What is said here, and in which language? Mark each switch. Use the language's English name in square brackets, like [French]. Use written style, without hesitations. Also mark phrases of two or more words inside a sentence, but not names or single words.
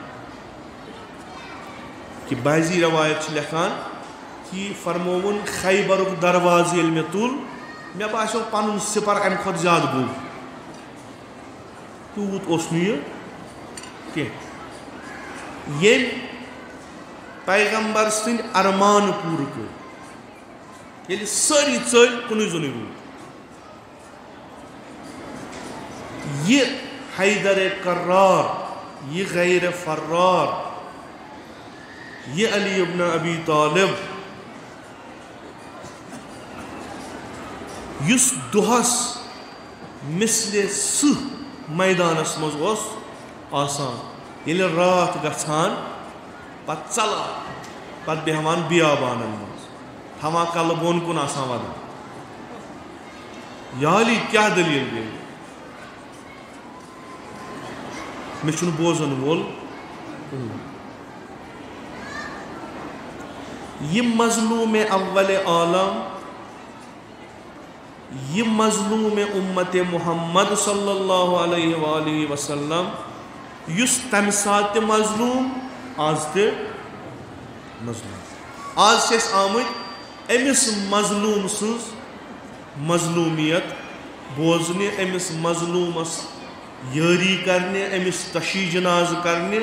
[Kashmiri] کہ بعضی روایت چھِ لیکھان کہ فرمووُن خیبرُک دروازٕ ییٚلہِ مےٚ تُل مےٚ باسیو پنُن سِپر امہِ کھۄتہٕ زیادٕ گوٚو. تیوٗت اوس نہٕ یہِ کینٛہہ. ییٚلہِ پیغمبر سٕنٛدۍ ارمان پوٗرٕ کٔرۍ، ییٚلہِ سٲری ژٔلۍ کُنُے زوٚنُے روٗد، یہِ حیدر کرار، یہِ غیر فرار، یہِ علی ابن ابی طالب، یُس دۄہس مثلہِ سٕہہ میدانس منٛز اوس آسان، ییٚلہِ راتھ گژھان پتہٕ ژلان، پتہٕ بیٚہوان بیابانن منٛز، تھاوان کلہٕ بۄن کُن آسان ودان. یا علی کیٛاہ دٔلیٖل گٔے؟ مےٚ چھُنہٕ بوزن وول کٕہٕنۍ. یہِ مظلوٗم اول عالم، یہ مظلوم امت محمد [Arabic] صلی اللہ علیہ وآلہ وسلم، [Kashmiri] یس تمہ سات مظلوم آز تہ مظلوم. آز چھِ أسۍ آمٕتۍ أمس مظلوم سٕنٛز مظلومیت بوزنہِ، أمس مظلومس یٲری کرنہِ، أمس تشیٖع جنازٕ کرنہِ.